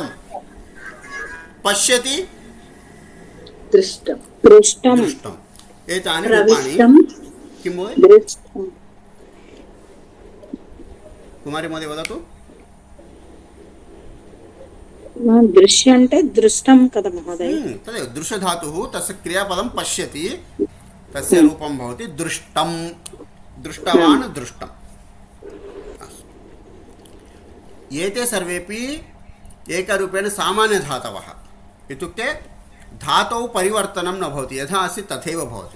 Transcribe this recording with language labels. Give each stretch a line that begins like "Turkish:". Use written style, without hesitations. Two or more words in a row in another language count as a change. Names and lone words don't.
Sanskrit: पश्यति, दृष्टम्। एतानि रूपाणि किं भवति? कुमारी महोदय वदतु।
Telugu: दृश्य అంటే దృష్టం కదా మహోదయ?
Sanskrit: तदेव दृश्यधातुः, तस्य क्रियापदं पश्यति, तस्य रूपं भवति दृष्टं, दृष्टवान्, दृष्टम्। एते सर्वेपि एकरूपेण सामान्यधातवः, इत्युक्ते धातौ परिवर्तनं न भवति, यथा अस्ति तथैव भवति।